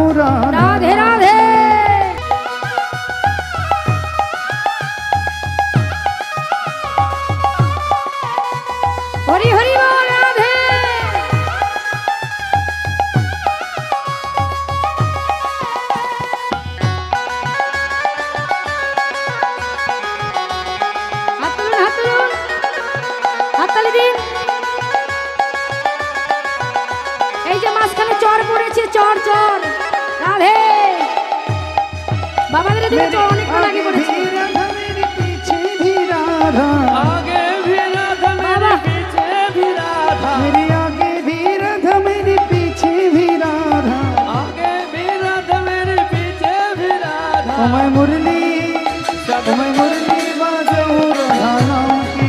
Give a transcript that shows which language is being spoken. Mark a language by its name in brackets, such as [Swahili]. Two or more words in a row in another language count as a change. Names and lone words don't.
[Hindi] राधे राधे हरि हरि बोल राधे हाथ ताली दिन [Bangla] এই যে মাঝখানে চর পড়েছে চর চর রাধে বাবাদের দিকে চর অনেক আগে পড়েছে [Hindi] आगे भी राधा मेरे पीछे भी राधा मेरी आगे भी राधा मेरे पीछे भी राधा आगे भी राधा मेरे पीछे भी राधा ओ मैं मुरली बाजाऊं राधा नाम की